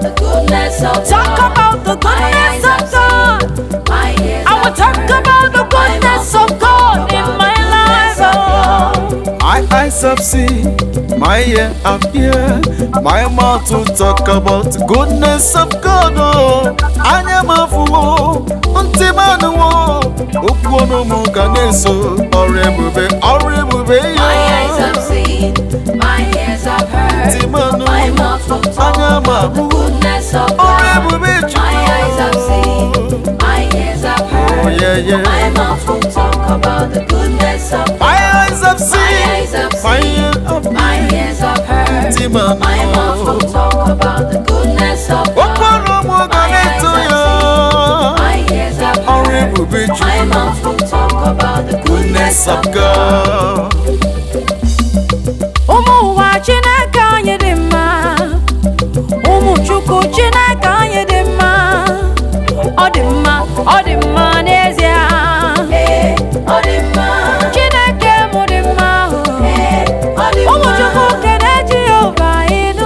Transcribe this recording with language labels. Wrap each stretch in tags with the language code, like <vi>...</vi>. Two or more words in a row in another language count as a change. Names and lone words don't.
<en>Talk about the goodness of God. I will talk about the goodness of God in my life. Oh. My eyes have seen, my ear have heard, my mouth will talk about the goodness of God.</en> <ig>Oh, anya m afụwo, ntị m anụwo, okwu ọnụ m ga na-eso ọrụ ebube ya.</ig> <en>My eyes have seen, my ears have heard,</en> <ig>Ntị m anụwo,</ig> <en>my mouth will talk</en> <ig>anya m</ig> <en>about the</en> <ig>ahụ,</ig> <en>goodness of</en> <ig>ọrụ</ig> <en>God.</en> <ig>ebube</ig> <en>My eyes have</en> <ig>Chukwu.</ig> <en>seen, my ears have heard, Oh, yeah. my mouth will talk about the goodness of God. My eyes have seen, My eyes have my seen, ear have my ears have heard,</en> <ig>Ntị m anụwo,</ig> <en>my mouth will talk about the goodness of</en> <ig>okwu</ig> <en>God.</en> <ig>ọnụ m ga na-eto ya.</ig> <en>My ears have</en> <ig>Ọrụ</ig> <en>heard,</en> <ig>ebube</ig> <en>my</en> <ig>Chukwu.</ig> <en>mouth will talk about the Goodness of God.</en> <ig>Ụmụ ụwa Chineke anyị dị mma, ụmụ Chukwu Chineke anyị dị mma. Ọ dị mma, ọ dị mma n'ezie. Ọ dị mma. Chineke mụ dị mma. Ụmụ Chukwu kene Jehova ịnụ.</ig>